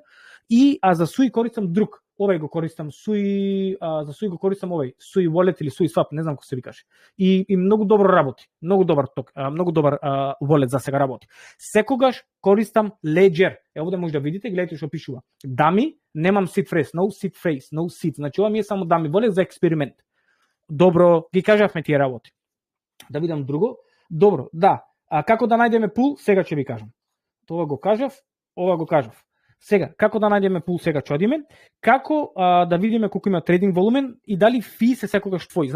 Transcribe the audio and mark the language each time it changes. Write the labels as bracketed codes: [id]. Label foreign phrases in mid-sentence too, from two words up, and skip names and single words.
[mk] И за Sui користам друг. Овај го користам Sui, за Sui го користам овај Sui Wallet или Sui Swap, не знам како се викаше. И многу добро работи. Многу добар ток, многу добар wallet за сега работи. Секогаш користам Ledger. Овде може да видите, гледате што пишува. Дами, немам [en] seed phrase, no seed phrase, no seed. [mk] Значи ова ми е само дами wallet за експеримент. Добро, ги кажавме тие работи. Да видам друго. Добро, да. Како да најдеме пул, сега ќе ви кажам. Тоа го кажав, ова го кажав. Сега, како да најдеме пул, сега ќе одиме. Како да видиме колку има трейдинг волумен и дали фи се секогаш твој.